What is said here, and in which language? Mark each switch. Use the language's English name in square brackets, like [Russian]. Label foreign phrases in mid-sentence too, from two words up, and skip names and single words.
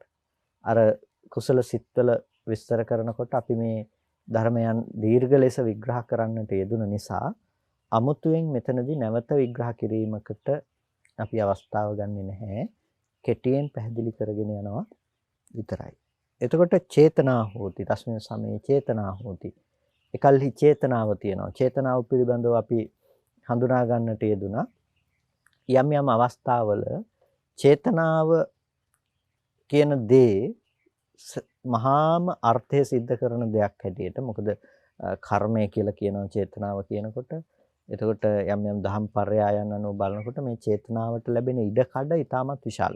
[Sinhala] අර කුසල සිත්වල විස්තර කරනකොට අපි මේ ධර්මයන් දීර්ඝ ලෙස විග්‍රහ කරන්නට යෙදුන නිසා අමුතුවෙන් මෙතනදී නැවත විග්‍රහ කිරීමකට අපි අවස්ථාව ගන්නෙ නැහැ. කෙටියෙන් පැහැදිලි කරගෙන යනවා විතරයි. [Pali] එතකොට චේතනා හෝති. තස්මින් සමේ චේතනා හෝති. [Sinhala] එකල්හි චේතනාව තියෙනවා. චේතනාව පිළිබඳව අපි හඳුනා ගන්නට යෙදුනා. යම් යම් අවස්ථාවල චේතනාව කියන දේ මහාම අර්ථය සිද්ධ කරන දෙයක් හැටියට මොකද කර්මය කියලා කියනවා චේතනාව කියනකොට එතකොට යම් යම් දහම් පරයයන් අනුව බලනකොට මේ චේතනාවට ලැබෙන ඉඩ කඩ ඉතාමත් විශාලයි.